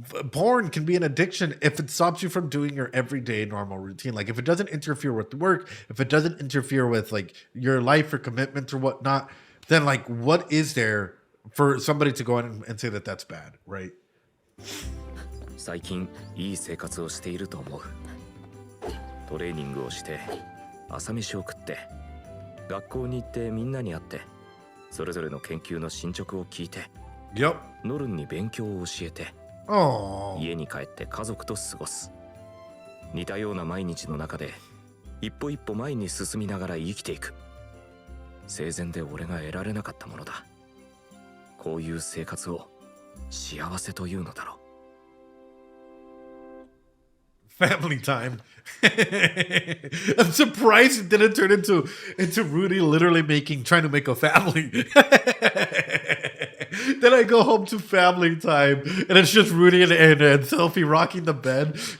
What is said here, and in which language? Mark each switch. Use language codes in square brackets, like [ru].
[en] Porn can be an addiction if it stops you from doing your everyday normal routine. Like if it doesn't interfere with work, if it doesn't interfere with like your life or commitment or whatnot, then like what is there for somebody to go in and say that that's bad, right? [ja] 最近いい生活をしていると思う。トレーニングをして朝飯を食って学校に行ってみんなに会ってそれぞれの研究の進捗を聞いて、ノルンに勉強を教えて、家に帰って家族と過ごす。似たような毎日の中で一歩一歩前に進みながら生きていく。生前で俺が得られなかったものだ。こういう生活を幸せというのだろう。 [en] Family time. I'm surprised it didn't turn into Rudy literally trying to make a family. Then I go home to family time, and it's just Rudy and Sophie rocking the bed.